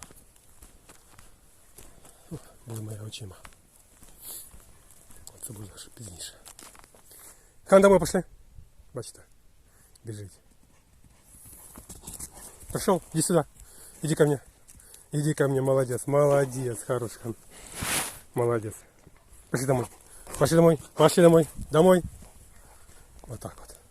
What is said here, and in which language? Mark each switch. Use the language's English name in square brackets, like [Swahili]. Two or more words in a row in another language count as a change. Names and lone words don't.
[Ukrainian] Були мої очима. Це буде ще пізніше. Хан, [Russian] домой пошли. [Ukrainian] Бачите, біжить. [Russian] Пошел, иди сюда. Иди ко мне. Иди ко мне, молодец. Молодец, хороший хан. Молодец. Пошли домой. Пошли домой. Пошли домой. Домой. Вот так вот.